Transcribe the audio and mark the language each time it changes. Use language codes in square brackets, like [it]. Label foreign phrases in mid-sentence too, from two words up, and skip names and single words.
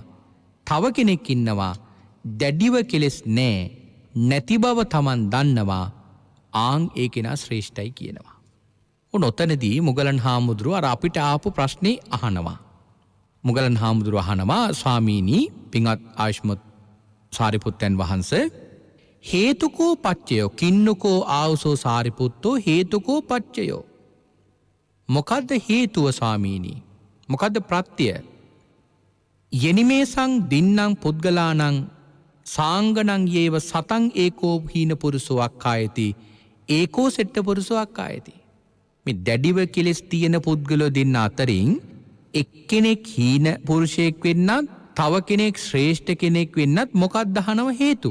[si] තව කෙනෙක් ඉන්නවා දැඩිව කෙලෙස් නැති බව තමන් දන්නවා. ආන් ඒ කෙනා ශ්‍රේෂ්ඨයි කියනවා. ඔතනදී මුගලන් හාමුදුරුව අර අපිට ආපු ප්‍රශ්නේ අහනවා. මුගලන් හාමුදුරුව අහනවා ස්වාමීනි පින්වත් ආයුෂ්මත් සාරිපුත්තයන් වහන්සේ [pi] හේතුකෝ පච්චයෝ කින්නකෝ ආවසෝ සාරිපුත්තෝ හේතුකෝ පච්චයෝ. [si] මොකද්ද හේතුව ස්වාමීනි? මොකද්ද ප්‍රත්‍ය? [pi] යනිමේසං දින්නම් පුද්ගලාණං සාංගණං යේව සතං ඒකෝ හීන පුරුෂෝ අක්ඛායති ඒකෝ සෙට්ට පුරුෂෝ අක්ඛායති. [si] මේ දැඩිව කෙලෙස් තියෙන පුද්ගලෝ දෙන්න අතරින් එක්කෙනෙක් හීන පුරුෂයෙක් වෙන්නත් තව කෙනෙක් ශ්‍රේෂ්ඨ කෙනෙක් වෙන්නත් මොකක්ද අහනව හේතුව?